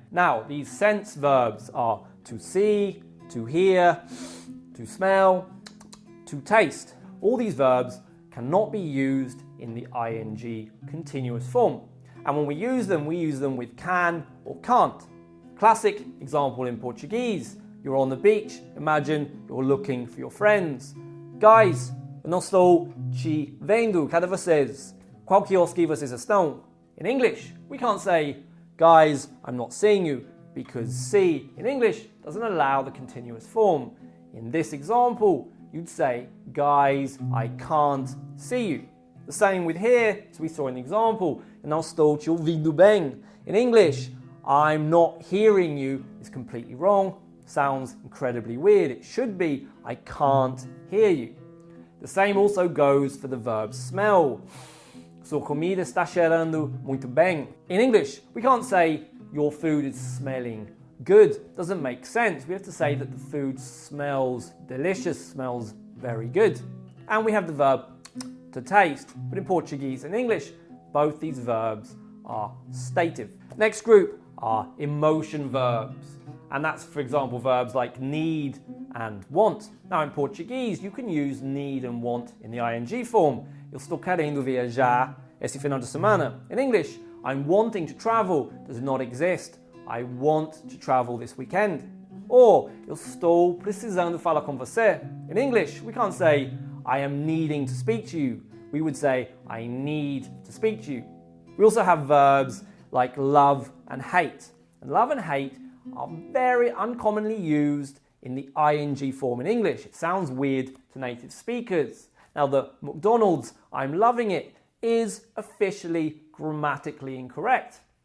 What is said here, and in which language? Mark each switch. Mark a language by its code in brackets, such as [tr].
[en] Now, these sense verbs are to see, to hear, to smell, to taste. All these verbs cannot be used in the ing continuous form. And when we use them with can or can't. Classic example in Portuguese. You're on the beach, imagine you're looking for your friends. [pt] Guys, eu não estou te vendo, cadê vocês? Qual quiosque vocês estão? [en] In English, we can't say, guys, I'm not seeing you, because see in English doesn't allow the continuous form. In this example, you'd say, guys, I can't see you. The same with here, as we saw in the example, [pt] eu não estou te ouvindo bem. [en] In English, I'm not hearing you is completely wrong. Sounds incredibly weird. It should be, I can't hear you. The same also goes for the verb smell. [pt] Sua comida está cheirando muito bem. [en] In English, we can't say, your food is smelling good. Doesn't make sense. We have to say that the food smells delicious, smells very good. And we have the verb to taste. But in Portuguese and English, both these verbs are stative. Next group are emotion verbs. And that's, for example, verbs like need and want. Now, in Portuguese, you can use need and want in the ing form. [pt] Eu estou querendo viajar esse final de semana. [en] In English, I'm wanting to travel does not exist. I want to travel this weekend. [pt] Or, eu estou precisando falar com você. [en] In English, we can't say, I am needing to speak to you. We would say, I need to speak to you. We also have verbs like love and hate. And love and hate are very uncommonly used in the ing form in English. It sounds weird to native speakers. Now, the McDonald's, I'm loving it, is officially grammatically incorrect.